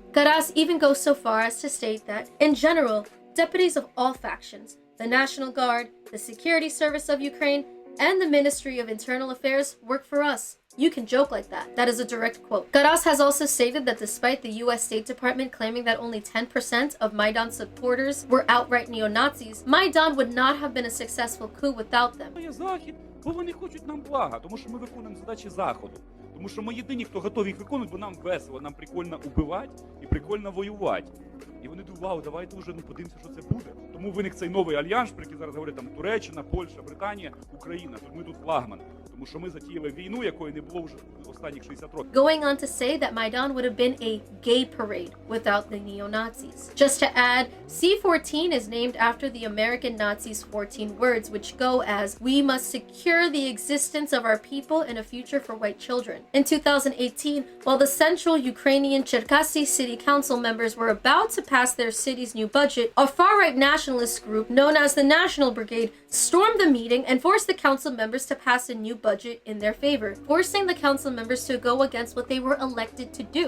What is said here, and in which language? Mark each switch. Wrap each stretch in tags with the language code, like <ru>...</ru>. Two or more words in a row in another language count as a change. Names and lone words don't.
<en>Karas even goes so far as to state that, in general, deputies of all factions, the National Guard, the Security Service of Ukraine, and the Ministry of Internal Affairs work for us. You can joke like that. That is a direct quote. Karas has also stated that despite the US State Department claiming that only 10% of Maidan supporters were outright neo-Nazis, Maidan would not have been a successful coup without them.</en> <uk>Бо вони хочуть нам блага, тому що ми виконуємо задачі Заходу. Тому що ми єдині, хто готові їх виконувати, бо нам весело, нам прикольно убивати і прикольно воювати. І вони думають, вау, давайте вже подивимося, що це буде. Тому виник цей новий альянс, про який зараз говорять там Туреччина, Польща, Британія, Україна. Тож ми тут флагман. Тому що ми затіяли війну, якої не було вже останніх 60 років.</uk> <en>Going on to say that Maidan would have been a gay parade without the neo-Nazis. Just to add, C-14 is named after the American Nazis' 14 words, which go as, "We must secure the existence of our people and a future for white children." In 2018, while the central Ukrainian Cherkasy City Council members were about to pass their city's new budget, a far-right nationalist group known as the National Brigade stormed the meeting and forced the council members to pass a new budget budget in their favor, forcing the council members to go against what they were elected to do.</en>